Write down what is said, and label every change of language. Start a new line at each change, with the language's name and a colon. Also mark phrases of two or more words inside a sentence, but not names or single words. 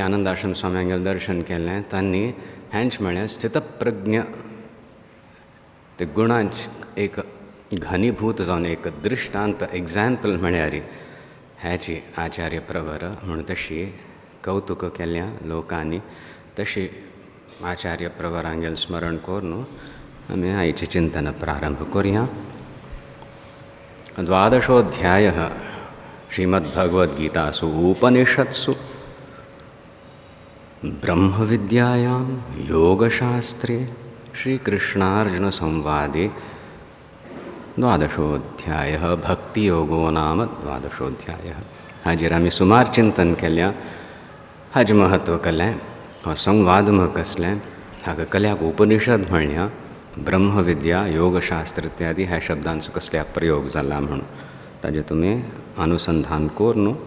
Konkani: आनंदाश्रम स्वाम्यांगेल दर्शन केलें तांणी हेंच म्हळें स्थितप्रज्ञ ते गुणांच एक घनीभूत जावन एक दृश्टांत एग्जाम्पल म्हळ्यार हेची आचार्य प्रवर म्हणून तशी कौतुक केल्या लोकांनी तशी आचार्य प्रवरांगेल स्मरण करून आमी आयचें चिंतन प्रारंभ करुया।
Sanskrit: 12ोऽध्यायः श्रीमद्भगवद्गीतासु उपनिषत्सु ब्रह्मविद्यायां योगशास्त्रे श्रीकृष्णार्जुनसंवादे 12ोऽध्यायः भक्तियोगो नाम 12ोऽध्यायः।
Konkani: हाजेर आमी सुमार चिंतन केल्या हाजें महत्व कलें हो संवाद म्हाका कसलें हाका कल्याक उपनिषद म्हणल्या ब्रह्मविद्या योगशास्त्र इत्यादी ह्या शब्दांचो कसल्या प्रयोग जाला म्हणून ताजें तुमी अनुसंधान करून